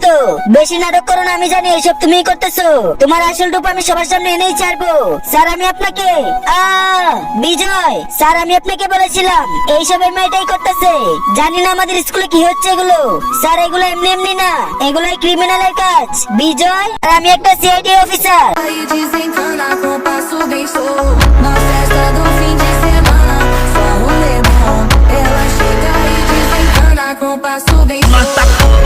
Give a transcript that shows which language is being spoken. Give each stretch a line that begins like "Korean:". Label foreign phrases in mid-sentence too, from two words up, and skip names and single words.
Bangla: বেশি নাটক করো না, আমি জানি এসব তুমিই করতেছো। তোমার আসল রূপ আমি সবার সামনে এনেই ছাড়বো। স্যার, আমি আপনাকে বিজয় স্যার, আমি আপনাকে বলেছিলাম এইসব এই মেয়েটাই করতেছে। জানি না আমাদের স্কুলে কি হচ্ছে এগুলো। স্যার, এগুলো এমনি এমনি না, এগুলোই ক্রিমিনালের কাজ। বিজয়, আর আমি একটা
English: CID officer.
Portuguese: Aí desencana com passo bem solto. Na festa do fim de semana, só rolê bom. Ela chega e desencana com passo bem solto.